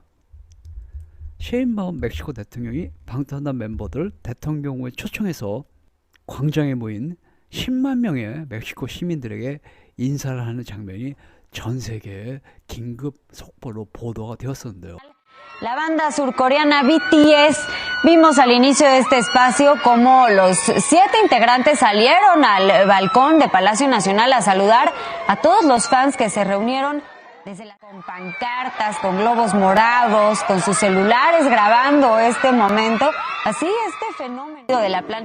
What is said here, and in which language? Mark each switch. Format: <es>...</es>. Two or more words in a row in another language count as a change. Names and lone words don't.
<ko>셰인바움 멕시코 대통령이 방탄소년단 멤버들 대통령으로 초청해서 광장에 모인 10만 명의 멕시코 시민들에게 인사를 하는 장면이 전 세계에 긴급 속보로 보도가 되었었는데요.</ko> <es>La banda surcoreana BTS, vimos al inicio de este espacio cómo los 7 integrantes salieron al balcón de Palacio Nacional a saludar a todos los fans que se reunieron con pancartas, con globos morados, con sus celulares grabando este momento. Así este fenómeno de la plancha.</es>